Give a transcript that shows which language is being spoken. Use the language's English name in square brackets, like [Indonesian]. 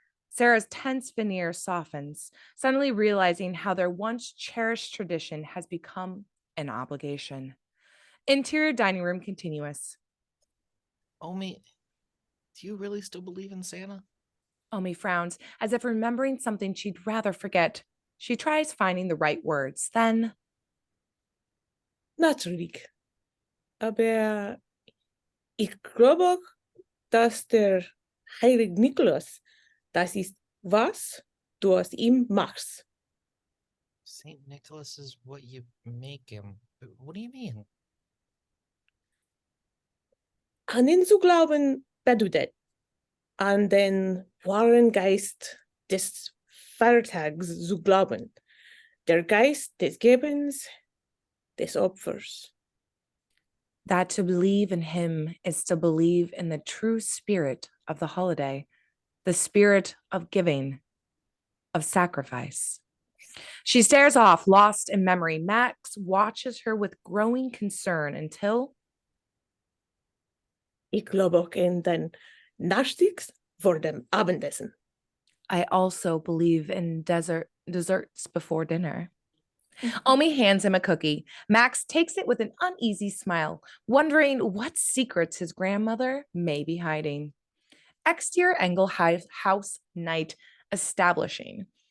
[English] Sarah's tense veneer softens, suddenly realizing how their once cherished tradition has become an obligation. Interior dining room continuous. Omi, do you really still believe in Santa? Omi frowns, as if remembering something she'd rather forget. She tries finding the right words. Then, [German] Natürlich. Aber ich glaube, dass der Heilige Nikolaus, das ist, was du aus ihm machst. [English] St. Nicholas is what you make him. What do you mean? [German] An ihn zu glauben bedeutet, an den wahren Geist des Feiertags zu glauben, der Geist des Gebens, des Opfers. [English] that to believe in him is to believe in the true spirit of the holiday, the spirit of giving, of sacrifice. She stares off, lost in memory. Max watches her with growing concern until... [German] Ich glaube auch in den Nachtigs vor dem Abendessen. [English] I also believe in desserts before dinner. Omi hands him a cookie. Max takes it with an uneasy smile, wondering what secrets his grandmother may be hiding. Exterior Engel House night establishing.